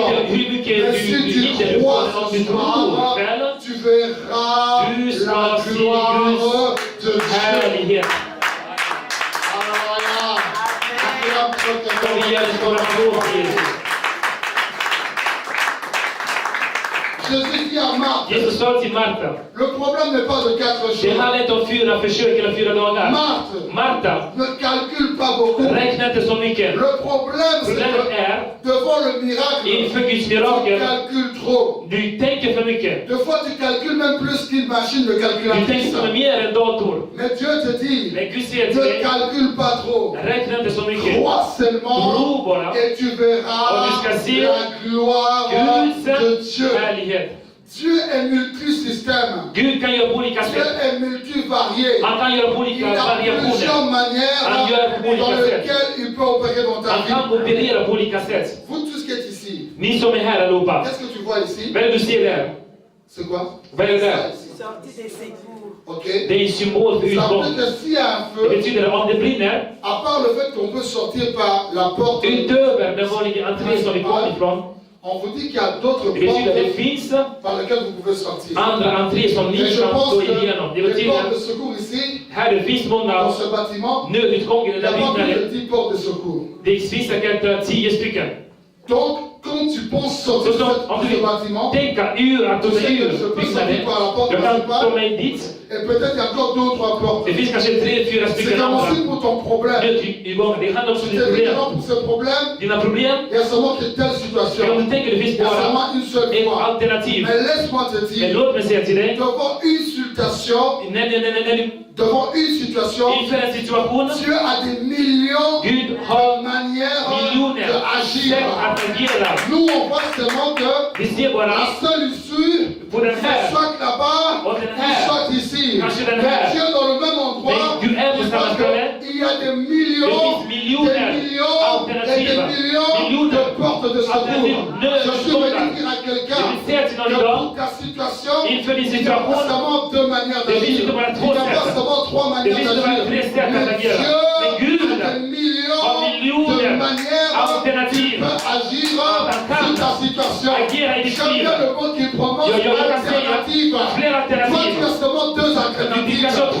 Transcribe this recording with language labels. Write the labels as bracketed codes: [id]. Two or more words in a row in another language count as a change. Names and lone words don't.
[fr] Mais si tu crois ce soir, tu verras la gloire de Dieu. Alléluia. Jésus dit à Marthe, [sv] Jesus sa till Marta. [fr] le problème n'est pas de 4 [sv] Det [fr] jours. [sv] handlar inte om 4 försök eller 4 dagar. Marta, [fr] ne calcule pas beaucoup. [sv] räkna inte så mycket. [fr] Le problème, c'est [sv] Problemet [fr] que [sv] är, [fr] devant le miracle, [sv] inför Guds [fr] tu [sv] mirakel, [fr] calcules trop. [sv] du tänker för mycket. [fr] Des fois, tu calcules même plus qu'une machine de [sv] Du [fr] calculatrice. [sv] tänker som mer än dator. [fr] Mais Dieu te dit, [sv] Men Gud säger till [fr] ne [sv] dig, [fr] calcule pas trop. [sv] räkna inte så mycket. [fr] Crois seulement [sv] Tro bara. [fr] et tu verras [sv] Och du ska se [fr] la gloire [sv] Guds [fr] de Dieu. [sv] härlighet. [fr] Dieu est multisystème. [sv] Gud kan göra på olika [fr] Dieu [sv] sätt. [fr] est multivarié. [sv] Han kan göra på olika [fr] Il a plusieurs [sv] variationer. [fr] manières [sv] Han gör på [fr] dans [sv] olika sätt. [fr] lesquelles il peut opérer dans ta [sv] Han [fr] vie. [sv] kan operera på olika sätt. [fr] Vous tous qui êtes ici, [sv] Ni som är här allihopa. [fr] qu'est-ce que tu vois ici? [sv] Vad är det du ser där? [fr] C'est quoi? [sv] Vad är det där? [fr] Sortie des secours. Ok. [sv] Det är en symbol för [fr] Ça [sv] utgång. [fr] veut dire que s'il y a un [sv] Det [fr] feu, [sv] betyder att om det brinner, [fr] à part le fait qu'on peut sortir par la porte, [sv] utöver den vanliga entrén som vi kom ifrån, [fr] on vous dit qu'il y a d'autres [sv] det betyder att det [fr] portes [sv] finns [fr] par lesquelles vous pouvez sortir. [sv] andra entréer som ni [fr] Et je [sv] kan [fr] pense [sv] gå [fr] que [sv] igenom. Det [fr] les [sv] betyder [fr] portes de [sv] att [fr] secours ici, [sv] här det finns många [fr] dans ce bâtiment, [sv] nödutgångar i [fr] il [sv] den [fr] n'y a [sv] här [fr] pas plus [sv] byggnaden. [fr] de 10 portes de secours. [sv] Det finns säkert 10 stycken. [fr] Donc, quand tu penses sortir [sv] Så om [fr] de [sv] du [fr] ce bâtiment, [sv] tänker att de är ur byggnaden, jag kan ta mig dit. [fr] et peut-être il y a encore 2 ou 3 portes. [sv] Det finns kanske 3-4 [fr] C'est [sv] stycken [fr] comme [sv] andra [fr] aussi pour ton problème. [sv] nödutgångar. Det handlar också om [fr] C'est [sv] ditt problem. [fr] évidemment pour ce problème, [sv] Dina problem, [fr] il y a seulement que telle situation. [sv] men om du tänker det finns [fr] Il y a [sv] bara [fr] seulement une seule [sv] ett [fr] fois. [sv] alternativ. [fr] Mais laisse-moi te [sv] Men [fr] dire, [sv] låt mig säga till dig, [fr] devant une situation, devant une situation, [sv] inför en situation, [fr] Dieu a des millions [sv] Gud [fr] de [sv] har [fr] manières [sv] miljoner [fr] d'agir. [sv] sätt att agera. [fr] Nous, on voit seulement que [sv] Vi ser bara [fr] la seule issue, [sv] på den [fr] c'est [sv] här, [fr] soit là-bas, [sv] och den [fr] ou [sv] här. [fr] soit ici. [sv] Kanske den [fr] Mais [sv] här. [fr] Dieu dans le même endroit, [sv] Men Gud är på [fr] il [sv] samma [fr] voit [sv] ställe. [fr] qu'il y a des millions, [sv] Det finns miljoner [fr] et des [sv] alternativa. [fr] millions [sv] Miljoner [fr] de portes de secours. [sv] alternativ. [fr] Je suis venu dire à [sv] Jag [fr] quelqu'un [sv] vill säga till någon [fr] que [sv] idag, [fr] pour ta situation, [sv] inför din [fr] il y a [sv] situation, [fr] pas seulement 2 manières [sv] det finns [fr] d'agir. [sv] inte bara [fr] Il [sv] 2 [fr] n'y a pas [sv] sätt. [fr] seulement 3 [sv] Det [fr] manières [sv] finns inte bara [fr] d'agir. [sv] 3 sätt att [fr] Mais [sv] agera. Men [fr] Dieu [sv] Gud [fr] a des millions [sv] har [fr] de [sv] miljoner [fr] manières [sv] alternativ [fr] qui peuvent agir [sv] att han [fr] sur ta [sv] kan [fr] situation. [sv] agera i ditt [fr] J'aime [sv] liv. [fr] bien le mot qui prononce [sv] Jag kan säga [fr] alternative. [sv] fler [fr] Toi, [sv] alternativ. [fr] tu as seulement 2 [sv] Du [fr] alternatives. [sv] kanske har 2